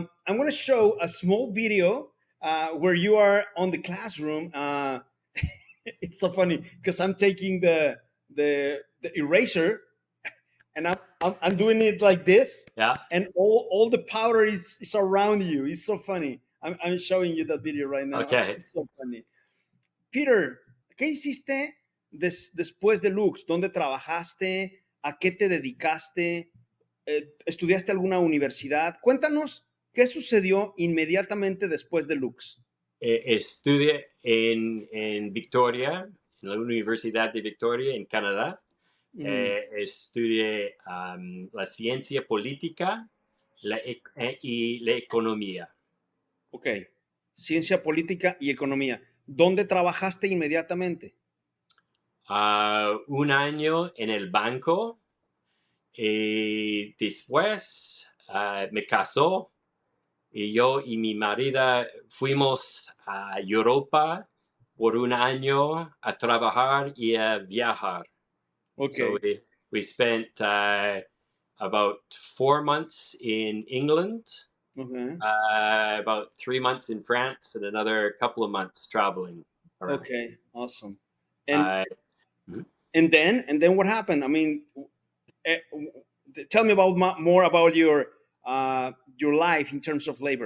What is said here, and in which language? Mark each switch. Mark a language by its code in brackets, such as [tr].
[en] I'm going to show a small video where you are on the classroom. It's so funny because I'm taking the eraser and I'm doing it like this, Yeah. and all the powder is around you. It's so funny. I'm showing you that video right now. Okay. It's so funny. [es] Peter, ¿qué hiciste después de Lux? ¿Dónde trabajaste? ¿A qué te dedicaste? ¿Estudiaste alguna universidad? Cuéntanos qué sucedió inmediatamente después de Lux. Estudié en Victoria, en la Universidad de Victoria, en Canadá. Estudié la ciencia política y la economía. Ok, ciencia política y economía. ¿Dónde trabajaste inmediatamente? Un año en el banco y después me casó y yo y mi marida fuimos a Europa por un año a trabajar y a viajar. Ok. [en] So we spent about 4 months in England, Okay. about 3 months in France, and another couple of months traveling around. Okay. Awesome. Uh, And then what happened? I mean, eh, tell me about more about your life in terms of labor.